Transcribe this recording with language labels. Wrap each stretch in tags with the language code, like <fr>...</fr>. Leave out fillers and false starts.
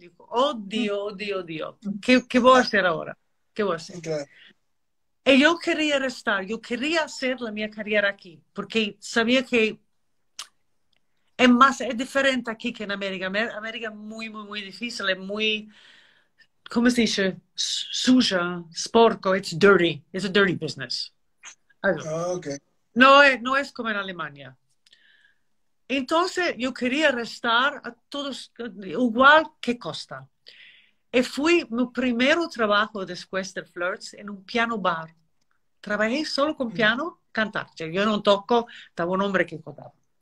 <es>Digo, oh Dios, oh Dios, oh Dios, ¿qué voy a hacer ahora? ¿Qué voy a hacer? Claro. Y yo quería estar, yo quería hacer la mi carrera aquí, porque sabía que es diferente aquí que en América. América es muy, muy, muy difícil, es muy, ¿cómo se dice? Sucia,</es> <en>sporco, it's a dirty business. Also, Ah, ok.</en> <es>no es como en Alemania. Entonces yo quería restar a todos igual que costa. Y fui mi primer trabajo después de Flirts en un piano bar. Trabajé solo con piano, cantar. Yo no toco, estaba un hombre que cantaba.</es>